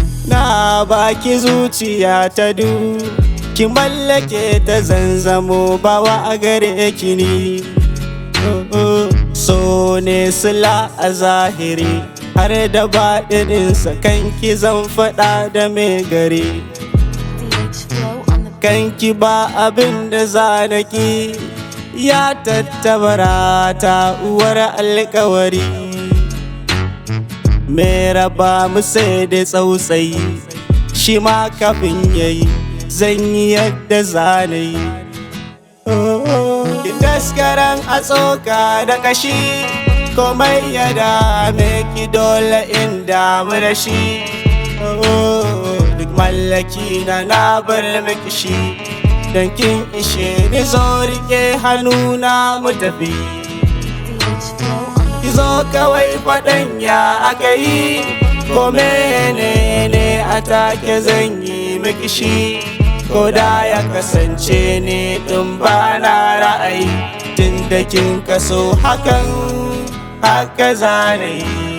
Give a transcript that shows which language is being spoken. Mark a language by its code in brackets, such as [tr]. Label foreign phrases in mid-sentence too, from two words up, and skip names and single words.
[ha] Na baki zuciya ta du, ki mallake ta, zan zamo bawa a gare ki ni. Oh, oh. So ne sila a zahiri, har da baɗininsa, kan ki zan faɗa da mai gari. [en] D H Flow on the beat. [ha] Kan ki ba abin da za na ki, ya tattabara ta, uwar alkawari. Me raba mu sai da tsautsayi, shi ma kafin ya yi, zan yi yadda za na yi. Oh, daskaran a tsoka da kashi, komai ya dame ki, dole in damu da shi. Oh, duk mallaki na, na bar miki shi, dan kin ishe ni, zo rike hannuna mu tafi. [en] D H Flow on the [ha] Ki zo kawai faɗan ya aka yi, ko menene a take zan yi miki shi. Ko da ya kasance ni ɗin ba na ra'ayi, tun da kin kaso hakan, haka za na yi.